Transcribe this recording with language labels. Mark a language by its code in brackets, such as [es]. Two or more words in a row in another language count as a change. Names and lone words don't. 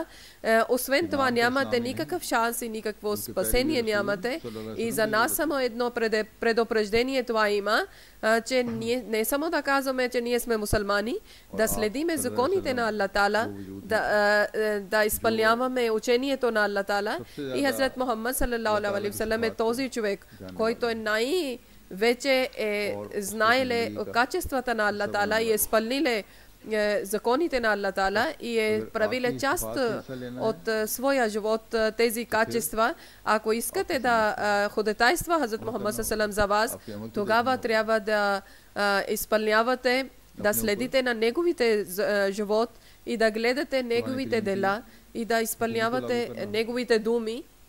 [bg] Освен това нямате никакъв шанс и никакво спасение нямате. И за нас само едно предупреждение това има, че ние не само да казваме, че ние сме мусулмани, да следиме законите на Аллах Таала, да изпълняваме учението на Аллах Таала. И Хазрат Мухаммад [ar] صلى الله عليه وسلم [bg] е този човек, който е вече знаеле качествата на Аллах Таала и изпълниле законите на Аллах Таала и правиле част от своя живот тези качества. Ако искате да ходатайства Хазрат Мухаммад саллаллаху за вас, тогава трябва да изпълнявате, да следите на неговите живот и да гледате неговите дела и да изпълнявате неговите думи